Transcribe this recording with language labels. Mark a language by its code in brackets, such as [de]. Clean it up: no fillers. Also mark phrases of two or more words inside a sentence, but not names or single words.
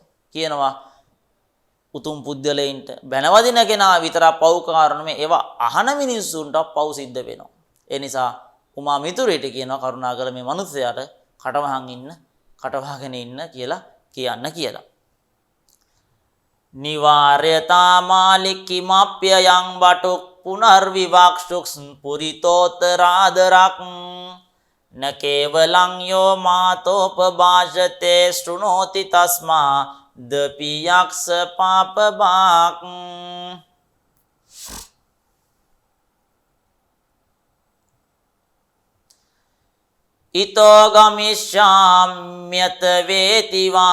[si] කියනවා උතුම් පුද්ගලයින්ට බැනවදින කෙනා විතරක් පෞකාර නෙමෙයි ඒවා අහන මිනිස්සුන්ට පව් සිද්ධ වෙනවා. ඒ නිසා උමා මිතුරේට කියනවා කරුණාකර මේ මිනිස්සයාට කටවහගෙන ඉන්න කියලා කියන්න. [sa] නිවාර්යතා මාලිකිමප්පයං බටුක් පුනර්විවක්ෂුක්ස් පුරිතෝතරාදරක් න කේවලං යෝ මාතෝපභාෂතේ ශෘණෝති තස්මා දපි යක්ෂ පාපභාක් ඉතෝ ගමිෂාම්යත වේති